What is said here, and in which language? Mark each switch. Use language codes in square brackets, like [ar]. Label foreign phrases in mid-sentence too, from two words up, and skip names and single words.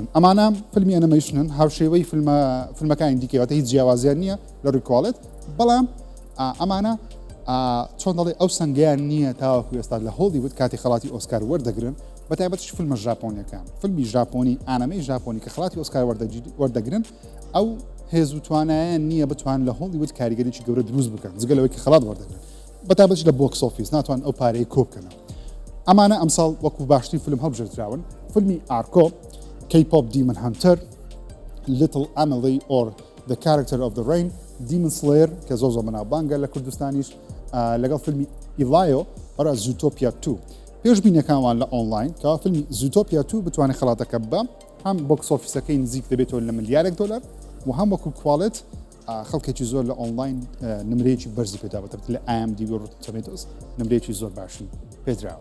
[ckb] ئەمانە فیلمی ئەنیمەیشنن هاوشێوەی فیلمەکانی دیکەواتە هیچ جیاوازیان نییە لە ڕیکۆڵێت بەڵام ئەمانە چۆن دەڵێ ئەو سەنگیان نییە تاوەکو ئێستا لە هۆلیوود کاتی خەڵاتی ئۆسکار وەردەگرن بە تایبەتش فیلمە ژاپۆنیەکان فیلمی ژاپۆنی ئانەمەی ژاپۆنی کە خەڵاتی ئۆسکار وەردەگرن ئەو هێز و توانایان نییە بتوان لە هۆلیوود کاریگەریی گەورە دروست بکەن جگەلەوەی کە خەڵات وەردەگرن. بەتابەتی لە [en] box office [ckb] ناتوان ئەو پارەی کۆبکەنەوە. ئەمانە ئەمساڵ وەکو باشترین فیلم هەڵبژێردراون فیلمی ئارکۆ، K-pop Demon Hunter، Little Emily or The Character of the Rain، Demon Slayer کە زۆر بەناوبانگە لە کوردستانیش، لەگەڵ فیلمی ئیلایۆ وەرە زوتۆپیا 2. پێشبینیەکانوان لە ئۆنلاین کەوا فیلمی زوتۆپیا 2 بتوانێت خەڵاتەکە بە هەم بۆکس ئۆفیسەکەی نزیک دەبێتەوە لە $1,000,000 و هەم وەکو کوالێت خەڵکێکی زۆر لە ئۆنلاین نمرەیەکی بەرزی پێدا بەتەبێت لە IMDb و Rotten Tomatoes نمرەیەکی زۆر باشی پێدراوە.